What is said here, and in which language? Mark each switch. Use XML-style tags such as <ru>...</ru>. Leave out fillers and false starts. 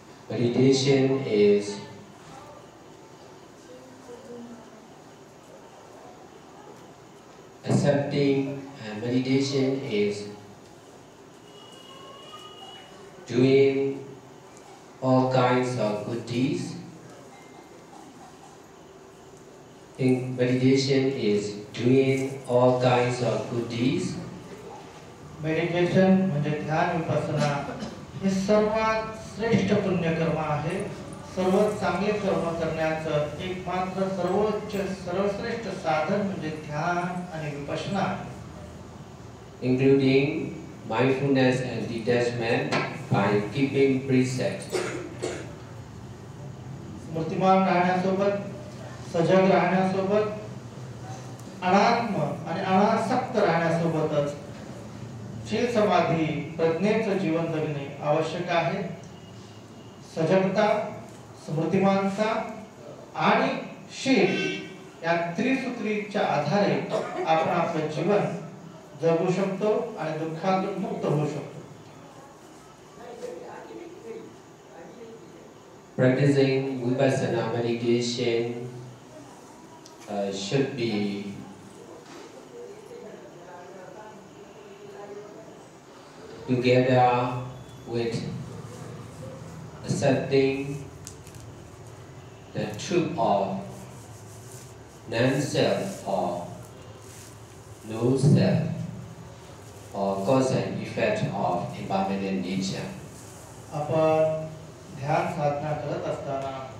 <en>Meditation is accepting, and meditation is doing all kinds of good deeds. Meditation is doing all kinds of good deeds.</en> <mr>Meditation म्हणजे ध्यान विपස්සना हे सर्वात श्रेष्ठ पुण्यकर्म आहे. सर्वात चांगले कर्म करण्याचं एकमात्र सर्वोच्च सर्वश्रेष्ठ साधन म्हणजे ध्यान आणि Vipassana,</mr> <en>including mindfulness and detachment by keeping precepts.</en> <mr>स्मृतिमान राहण्यासोबत, सजग राहण्यासोबत, अनात्म आणि अनासक्त राहण्यासोबतच शील समाधी प्रज्ञेचं जीवन जगणे आवश्यक आहे. सजगता, स्मृतिमानता आणि शील या त्रिसूत्रीच्या आधारे आपण आपलं जीवन जगू शकतो आणि दुःखातून मुक्त होऊ शकतो.</mr> <en>Practicing vipassana meditation should be together with accepting the truth of non-self or no-self or cause and effect of impermanent nature.</en> <mr>आपण ध्यान साधना करत असताना</mr>